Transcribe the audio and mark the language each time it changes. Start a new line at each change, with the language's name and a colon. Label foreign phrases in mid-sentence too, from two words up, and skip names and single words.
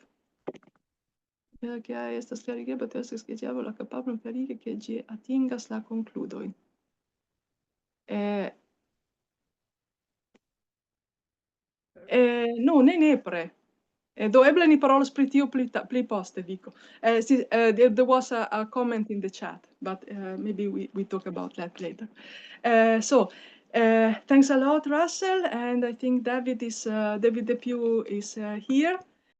Esperanto: Che estas klarigebla, tio estas ke ĝi havas la kapablon klarigi ke ĝi atingas la konkludojn. No, ne nepre. Do eble ni parolos pri tio pli poste, Viko.
English: There was a comment in the chat, but maybe we talk about that later. So thanks a lot, Russell, and I think David Depew is here.